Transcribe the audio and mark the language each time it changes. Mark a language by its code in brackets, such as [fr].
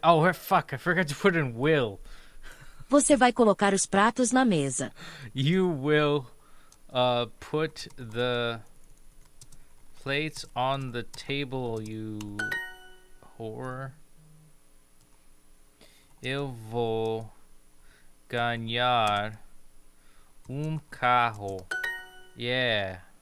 [en] Oh, fuck. I forgot to put in will. [pt] Você vai colocar os pratos na mesa. [en] You will put the plates on the table, you whore. [pt] Eu vou ganhar carro. Yeah.